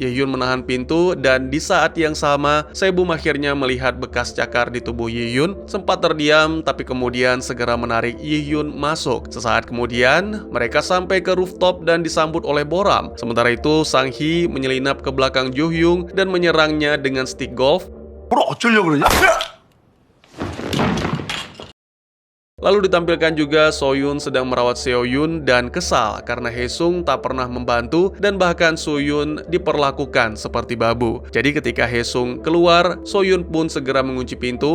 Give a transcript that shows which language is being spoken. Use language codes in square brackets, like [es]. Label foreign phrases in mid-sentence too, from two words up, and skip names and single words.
[id] Yihyun menahan pintu dan di saat yang sama, Sebum akhirnya melihat bekas cakar di tubuh Yihyun. Sempat terdiam, tapi kemudian segera menarik Yihyun masuk. Sesaat kemudian, mereka sampai ke rooftop dan disambut oleh Boram. Sementara itu, Sang Hee menyelinap ke belakang Jo Hyung dan menyerangnya dengan [en] stick golf. [ko] 뭘 어쩌려고 그러냐? [id] Lalu ditampilkan juga Soyun sedang merawat Seohyun dan kesal karena Haesung tak pernah membantu dan bahkan Soyun diperlakukan seperti babu. Jadi ketika Haesung keluar, Soyun pun segera mengunci pintu.